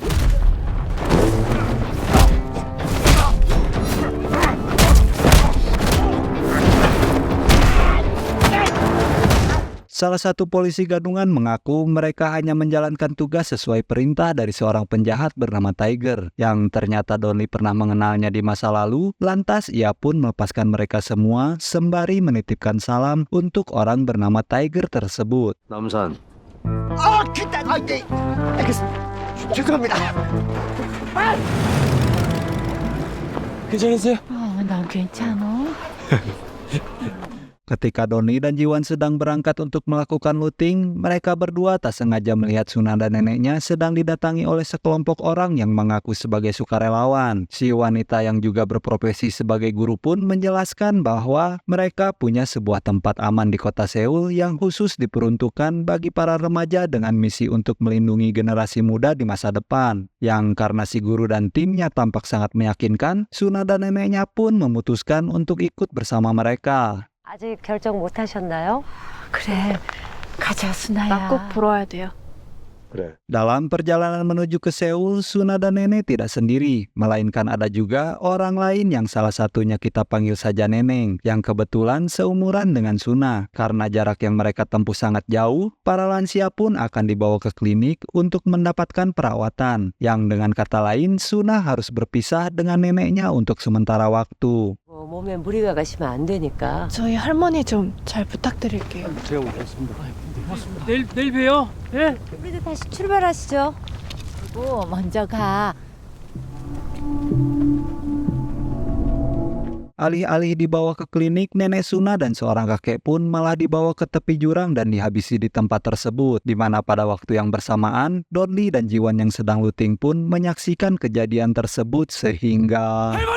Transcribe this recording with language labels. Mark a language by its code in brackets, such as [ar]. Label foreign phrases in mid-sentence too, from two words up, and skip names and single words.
[id] Salah satu polisi gadungan mengaku mereka hanya menjalankan tugas sesuai perintah dari seorang penjahat bernama Tiger, yang ternyata Donli pernah mengenalnya di masa lalu. Lantas ia pun melepaskan mereka semua sembari menitipkan salam untuk orang bernama Tiger tersebut. [ko] 남산. 죄송합니다. 괜찮으세요? 난 괜찮아. [id] Ketika Donli dan Jiwan sedang berangkat untuk melakukan looting, mereka berdua tak sengaja melihat Suna dan neneknya sedang didatangi oleh sekelompok orang yang mengaku sebagai sukarelawan. Si wanita yang juga berprofesi sebagai guru pun menjelaskan bahwa mereka punya sebuah tempat aman di kota Seoul yang khusus diperuntukkan bagi para remaja dengan misi untuk melindungi generasi muda di masa depan. Yang karena si guru dan timnya tampak sangat meyakinkan, Suna dan neneknya pun memutuskan untuk ikut bersama mereka. [ko] 아직 결정 못 하셨나요? 그래, 가자 순아야. 나 꼭 불어야 돼요. 그래. [id] Dalam perjalanan menuju ke Seoul, Suna dan Nenek tidak sendiri, melainkan ada juga orang lain yang salah satunya kita panggil saja Neneng, yang kebetulan seumuran dengan Suna. Karena jarak yang mereka tempuh sangat jauh, para lansia pun akan dibawa ke klinik untuk mendapatkan perawatan, yang dengan kata lain, Suna harus berpisah dengan neneknya untuk sementara waktu. [ko] 몸에 무리가 가시면 안 되니까. 저희 할머니 좀 잘 부탁드릴게요. 제가 오겠습니다. 내일 봬요. 예? 우리도 다시 출발하시죠. 그리고 먼저 가. [id] Alih-alih dibawa ke klinik, nenek Suna dan seorang kakek pun malah dibawa ke tepi jurang dan dihabisi di tempat tersebut, di mana pada waktu yang bersamaan, Donli dan Jiwan yang sedang looting pun menyaksikan kejadian tersebut sehingga...